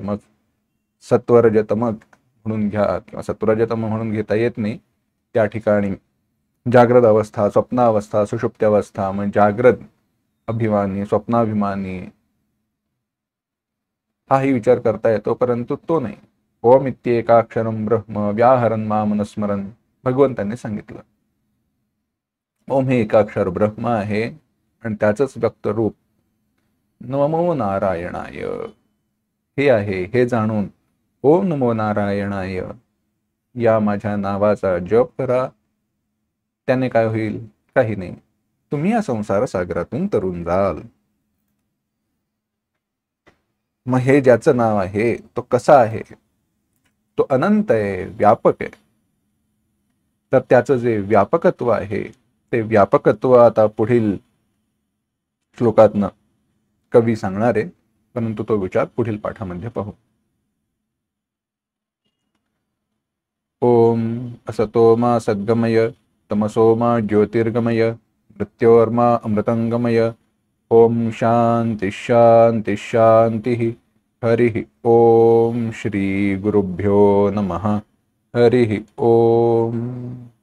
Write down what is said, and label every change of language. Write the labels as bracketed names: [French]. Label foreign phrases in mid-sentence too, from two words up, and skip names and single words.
[Marathi] मग सत्वरजतम म्हणून घ्या, किंवा सत्वरजतम म्हणून घेता येत नाही. त्या ठिकाणी जागृत अवस्था, स्वप्नावस्था, सुषुप्ती अवस्था. मग जागृत अभिमानी, स्वप्नाभिमानी हाही विचार करता येतो, परंतु तो नाही. [Sanskrit] ओम इत्येकाक्षरम ब्रह्म व्याहरन् मामनुस्मरन्, [Marathi] भगवंतांनी सांगितलं. ओम हे एकाक्षर ब्रह्म आहे आणि त्याचंच व्यक्त रूप [Sanskrit] नमो नारायणाय [Marathi] हे आहे. हे जाणून [Sanskrit] ओम नमो नारायणाय [Marathi] या माझ्या नावाचा जप करा. त्याने काय होईल? काही नाही. तुम्ही या संसार सागरातून तरून जाल. मग हे ज्याचं नाव आहे तो कसा आहे? तो अनंत आहे, व्यापक आहे. तर त्याचं जे व्यापकत्व आहे ते व्यापकत्व आता पुढील श्लोकातनं कवी सांगणार आहे, परंतु तो विचार पुढील पाठामध्ये पाहू. [Sanskrit] ओम असतो मा सद्गमय तमसो मा ज्योतिर्गमय मृत्योर्मा अमृतंगमय. ओम शांति शांति शांति. हरि ओम. श्री गुरुभ्यो नमः. हरि ओम.